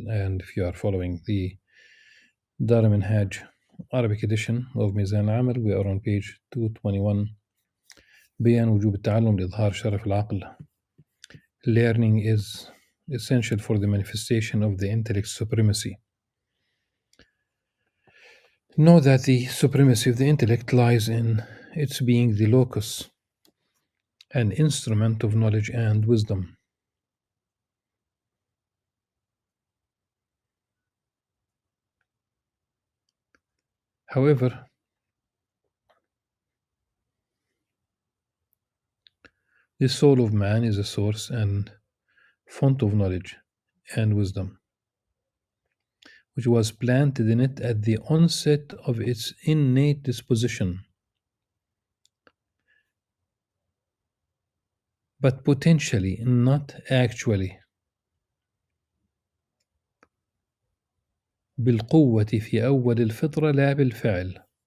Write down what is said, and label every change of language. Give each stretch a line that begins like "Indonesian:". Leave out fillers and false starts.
English: And if you are following the Dar Minhaj Arabic edition of Mizan Amal, we are on page 221.
Arabic: بيان وجوب التعلم لإظهار شرف العقل.
English: Learning is essential for the manifestation of the intellect's supremacy. Know that the supremacy of the intellect lies in its being the locus, an instrument of knowledge and wisdom. However, the soul of man is a source and font of knowledge and wisdom, which was planted in it at the onset of its innate disposition, but potentially, not actually.
Arabic: بالقوة في أول الفطرة لا بالفعل.